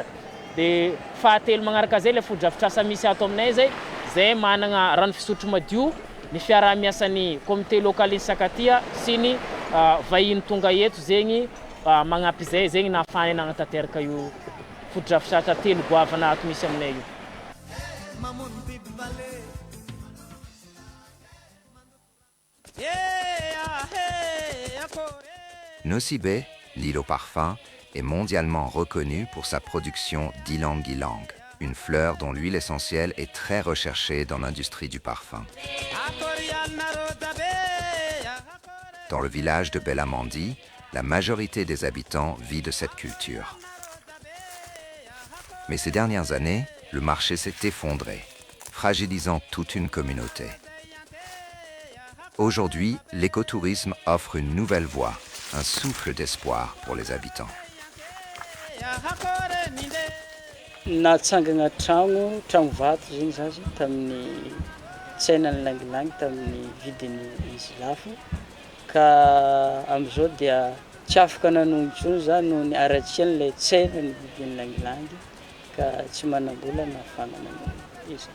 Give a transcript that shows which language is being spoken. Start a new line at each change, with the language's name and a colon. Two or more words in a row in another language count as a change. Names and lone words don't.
Malagasy: Dia fahatelo magnaraka zay le foto-drafitrasa misy ato aminay zay managna rano fisotro madio ny fiaraha-miasan'ny
French: comité local
Malagasy: ny Sakatia sy ny vahiny tonga eto zegny magnampy zay zegny nahafahanay nagnatanteraka io foto-drafitrasa telo goavana ato misy aminay io.
French: Nosy Be, l'île au parfum, est mondialement reconnue pour sa production d'ylang-ylang, une fleur dont l'huile essentielle est très recherchée dans l'industrie du parfum. Dans le village de Belamandi, la majorité des habitants vit de cette culture. Mais ces dernières années, le marché s'est effondré, fragilisant toute une communauté. Aujourd'hui, l'écotourisme offre une nouvelle voie, un souffle d'espoir pour les habitants.
Malagasy: Natsangana tragno vato zegny zazy tamin'ny tsainany langilangy tamin'ny vidiny izy lafo ka am'izao dia tsy afaka nanao intsony za noho ny aratsy an'ilay tsainany vidiny langilangy ka tsy manam-bola nahafana nanao izy.